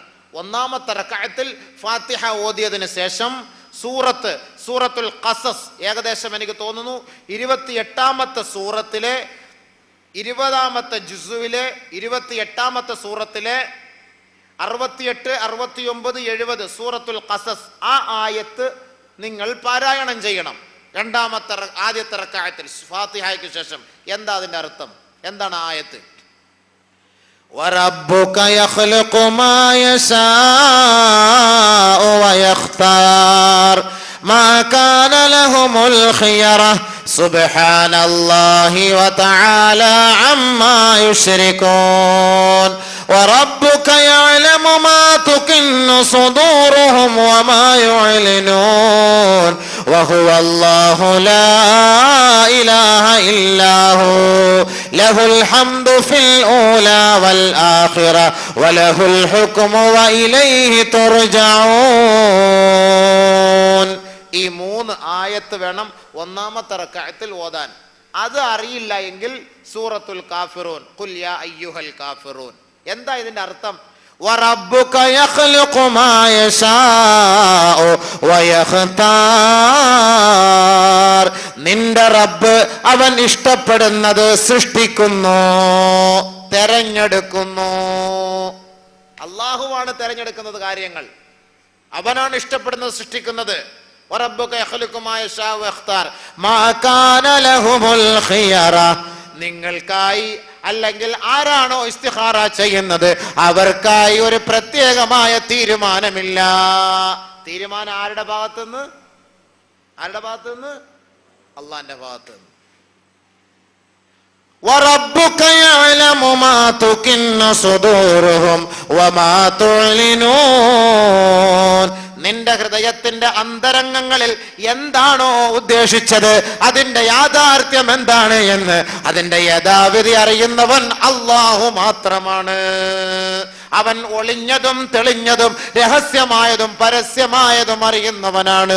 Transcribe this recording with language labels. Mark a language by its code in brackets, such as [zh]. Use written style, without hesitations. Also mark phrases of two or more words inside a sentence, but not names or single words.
[ml] 1ാമത്തെ റക്അത്തിൽ ഫാത്തിഹ ഓതിയതിനു ശേഷം സൂറത്തുൽ ഖസസ്, ഏകദേശം എനിക്ക് തോന്നുന്നു 28ാമത്തെ സൂറത്തിലെ 20ാമത്തെ ജുസുവിലെ 28ാമത്തെ സൂറത്തിലെ 68, 69, 70 സൂറത്തുൽ ഖസസ്, ആ ആയത്ത് നിങ്ങൾ പാരായണം ചെയ്യണം. ആദ്യത്തെ റക്അത്തിൽ ഫാത്തിഹയ്ക്ക് ശേഷം. എന്താ അതിന്റെ അർത്ഥം? എന്താണ് ആയത്ത്? [ar] وَرَبُّكَ يَخْلُقُ مَا يَشَاءُ وَيَخْتَارُ مَا كَانَ لَهُمُ الْخِيَرَةُ سُبْحَانَ اللَّهِ وَتَعَالَى عَمَّا يُشْرِكُونَ وَرَبُّكَ يَعْلَمُ مَا تُكِنُّ صُدُورُهُمْ وَمَا يُعْلِنُونَ وَهُوَ اللَّهُ لَا إِلَهَ إِلَّا هُوَ لَهُ الْحَمْدُ فِي الْأُولَى وَالْآخِرَةِ وَلَهُ الْحُكْمُ وَإِلَيْهِ تُرْجَعُونَ. [ml] ഈ 3 ആയത്ത് വേണം 1ാമത്തെ റക്അത്തിൽ ഓതാൻ. അത് അറിയില്ല എങ്കിൽ സൂറത്തുൽ കാഫിറൂൻ, [ar] قل يا أيها الكافرون. [ml] എന്താ ഇതിന്റെ അർത്ഥം? [ar] وَرَبُّكَ يَخْلُقُ مَا يَشَاءُ وَيَخْتَارُ [ml] നിന്റെ റബ്ബ് അവൻ ഇഷ്ടപ്പെടുന്നത് സൃഷ്ടിക്കുന്നു, തെരഞ്ഞെടുക്കുന്നു. അള്ളാഹുവാണ് തെരഞ്ഞെടുക്കുന്നത് കാര്യങ്ങൾ, അവനാണ് ഇഷ്ടപ്പെടുന്നത് സൃഷ്ടിക്കുന്നത്. [ar] وربك يخلق ما يشاء ويختار ما كان لهم الخيرة [ml] നിങ്ങൾക്കായി അല്ലെങ്കിൽ ആരാണോ ഇസ്തിഖാറ ചെയ്യുന്നത് അവർക്കായി ഒരു പ്രത്യേകമായ തീരുമാനമില്ല. തീരുമാനം ആരുടെ ഭാഗത്തുനിന്ന്? അള്ളാന്റെ ഭാഗത്തുനിന്ന്. [ar] وَرَبُّكَ يَعْلَمُ مَا تُكِنُّ صُدُورُهُمْ وَمَا تُعْلِنُونَ. [ml] നിന്റെ ഹൃദയത്തിന്റെ അന്തരംഗങ്ങളിൽ എന്താണോ ഉദ്ദേശിച്ചത്, അതിന്റെ യാഥാർത്ഥ്യം എന്താണ് എന്ന് അതിന്റെ യഥാവിധി അറിയുന്നവൻ അല്ലാഹു മാത്രമാണ്. അവൻ ഒളിഞ്ഞതും തെളിഞ്ഞതും രഹസ്യമായതും പരസ്യമായതും അറിയുന്നവനാണ്.